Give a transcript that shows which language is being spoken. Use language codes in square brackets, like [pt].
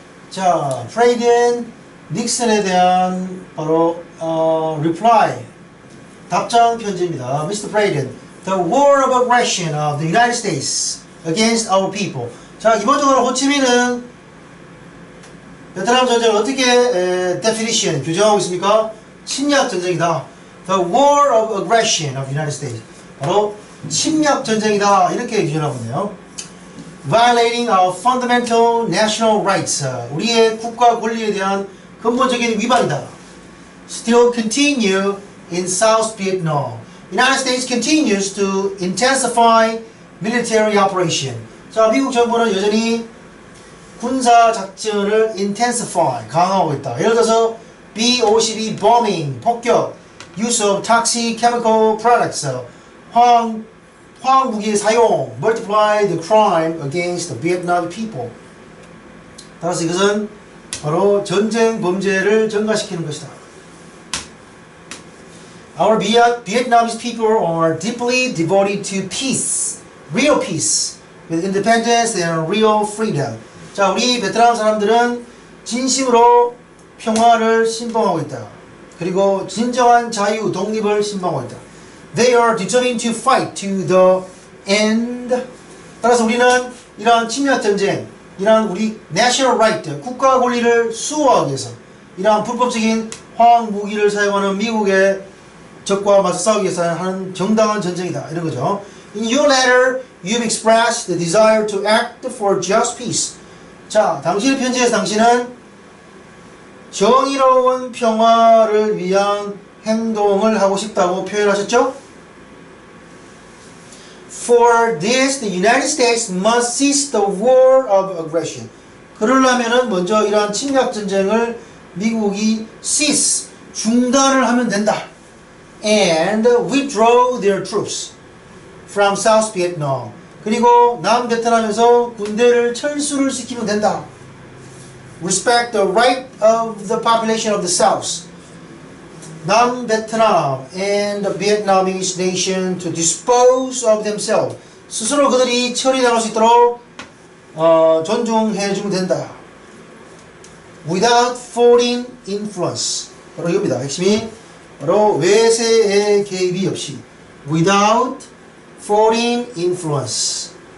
[ko] 자, President 닉슨에 대한 바로 reply, 답장 편지입니다. [en] Mr. President, the war of aggression of the United States against our people. [ko] 자, 기본적으로 호치민은 베트남 전쟁을 어떻게 definition, 규정하고 있습니까? 침략 전쟁이다. [en] The war of aggression of the United States. [ko] 바로 침략 전쟁이다. 이렇게 규정하고 있네요. [en] Violating our fundamental national rights. [ko] 우리의 국가 권리에 대한 근본적인 위반이다. [en] Still continue in South Vietnam. United States continues to intensify military operation. [ko] 자, 미국 정부는 여전히 군사 작전을 intensify, 강화하고 있다. 예를 들어서 [en] BOCB bombing, [ko] 폭격, [en] use of toxic chemical products, [ko] 화학 무기의 사용, [en] multiply the crime against the Vietnam people. [ko] 따라서 이것은 바로 전쟁 범죄를 증가시키는 것이다. [en] Our Vietnamese people are deeply devoted to peace, real peace, with independence and real freedom. [ko] 자, 우리 베트남 사람들은 진심으로 평화를 신봉하고 있다. 그리고 진정한 자유, 독립을 신봉하고 있다. [en] They are determined to fight to the end. [ko] 따라서 우리는 이러한 침략 전쟁, 이러한 우리 national right, 국가 권리를 수호하기 위해서 이러한 불법적인 화학 무기를 사용하는 미국의 적과 맞서 싸우기 위해서 하는 정당한 전쟁이다. 이런 거죠. [en] In your letter, you've expressed the desire to act for just peace. [ko] 자, 당신의 편지에서 당신은 정의로운 평화를 위한 행동을 하고 싶다고 표현하셨죠? [en] For this, the United States must cease the war of aggression. [ko] 그러려면은 먼저 이러한 침략 전쟁을 미국이 cease, 중단을 하면 된다. [en] And withdraw their troops from South Vietnam. [ko] 그리고 남베트남에서 군대를 철수를 시키면 된다. [en] Respect the right of the population of the South. 남베트남 and the Vietnamese nation to dispose of themselves. [ko] 스스로 그들이 처리당할 수 있도록 존중해 주면 된다. [en] Without foreign influence. [ko] 바로 이겁니다. 핵심이 바로 외세의 개입이 없이. [en] Without foreign influence.